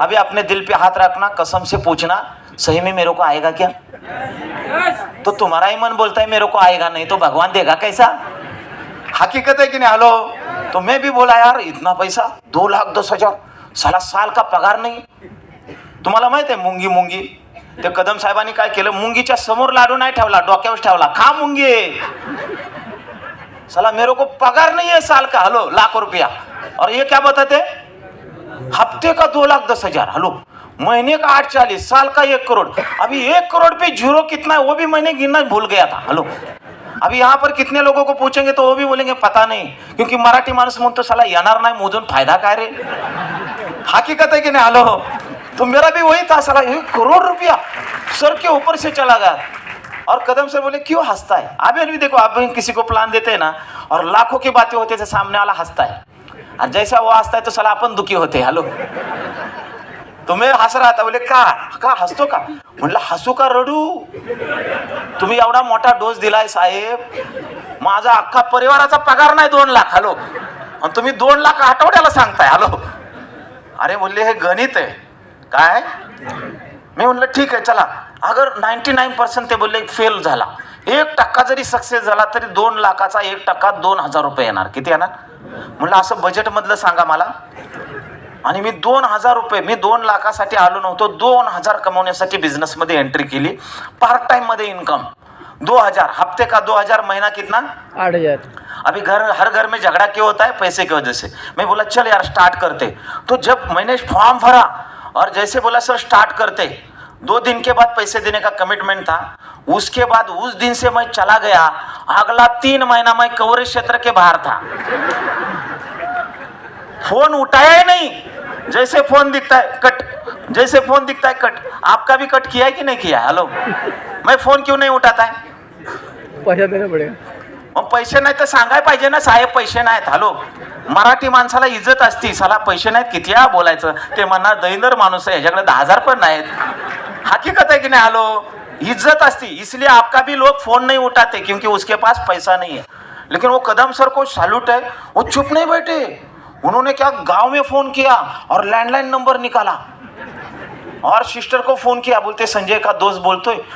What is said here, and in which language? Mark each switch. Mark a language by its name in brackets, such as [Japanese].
[Hindi] अभी अपने दिल पे हाथ रखना, कसम से पूछना सही में मेरे को आएगा क्या। तो तुम्हारा ही मन बोलता है मेरे को आएगा, नहीं तो भगवान देगा कैसा। हकीकत है कि नहीं। हेलो, तो मैं भी बोला यार इतना पैसा 2,10,000 साला साल का पगार नाही। [Marathi] तुम्हाला माहित आहे मुंगी मुंगी ते कदम साहेबांनी काय केलं, मुंगीच्या समोर लाडू नाही ठेवला, डोक्यावर ठेवला, खा मुंगी। [Hindi] साला मेरे को पगार नहीं है साल का, हेलो, लाख रुपया, और ये क्या बताते, हफ्ते का 2,10,000, हेलो, महीने का 8,40, साल का 1 करोड़। अभी 1 करोड़ पे जीरो कितना है वो भी मैंने गिनना भूल गया था। हेलो, अभी यहाँ पर कितने लोगों को पूछेंगे तो वो भी बोलेंगे पता नहीं, क्योंकि [Marathi] मराठी माणूस म्हणतो साला येणार नाही मोजून फायदा काय रे। [Hindi] हकीकत है कि नहीं। हेलो, तो मेरा भी वही था, साला 1 करोड़ रुपया सर के ऊपर से चला गया। और कदम सर बोले क्यों हंसता है। अभी देखो, आप किसी को प्लान देते हैं ना और लाखों की बातें होती है, सामने वाला हंसता है, और जैसा वो हंसता है तो साला अपन दुखी होते हैं। हेलो, तो मैं हस रहा था, बोले [Marathi] का हसतो का, म्हणलं हसू का रडू, तुम्ही एवढा मोठा डोस दिलाय साहेब, माझा अख्खा परिवाराचा पगार नाही 2 लाख। हॅलो, आणि तुम्ही 2 लाख आठवड्याला सांगताय। हॅलो, अरे बोलले हे गणित आहे काय। मी म्हणलं ठीक आहे चला, अगर 99% ते बोलले फेल झाला, 1% जरी सक्सेस झाला तरी 2 लाखाचा 1% 2,000 रुपये येणार, किती येणार। म्हणलं असं बजेट मधलं सांगा मला, आणि मी 2,000 रुपये, मी 2 लाखासाठी आलो नव्हतो, 2,000 कमवण्यासाठी बिझनेस मध्ये एंट्री केली, पार्ट टाइम मध्ये इन्कम 2,000, [Hindi] हफ्ते का 2,000, महीना कितना 8,000। अभी हर घर में झगड़ा क्यों होता है, पैसे की वजह से। मैं बोला चल यार स्टार्ट करते, तो जब मैंने फॉर्म भरा और जैसे बोला सर स्टार्ट करते, 2 दिन के बाद पैसे देने का कमिटमेंट था, उसके बाद उस दिन से मैं चला गया, अगला 3 महीना मैं कवरेज क्षेत्र के बाहर था, फोन उठाया ही नहीं, जैसे फोन दिखता है कट, जैसे फोन दिखता है कट। आपका भी कट किया है कि नहीं किया। हेलो, मैं फोन क्यों नहीं उठाता है, पैसा देना पडेगा। [Marathi] मग पैसे नाही तर सांगाय पाहिजे ना साहेब पैसे नाहीत। हॅलो, मराठी माणसाला इज्जत असती, साला पैसे नाहीत किती वेळा बोलायचं, ते म्हणणार दैंदर माणूस आहे, ह्याच्याकडे 10,000 पण नाहीत। [Hindi] हकीकत है कि नहीं। हेलो, [Marathi] इज्जत असती, [Hindi] इसलिए आपका भी लोग फोन नहीं उठाते क्योंकि उसके पास पैसा नहीं है। लेकिन वो कदम सर को सैल्यूट है, वो चुप नहीं बैठे, उन्होंने क्या गांव में फोन किया और लैंडलाइन नंबर निकाला और सिस्टर को फोन किया, बोलते संजय का दोस्त बोलतोय।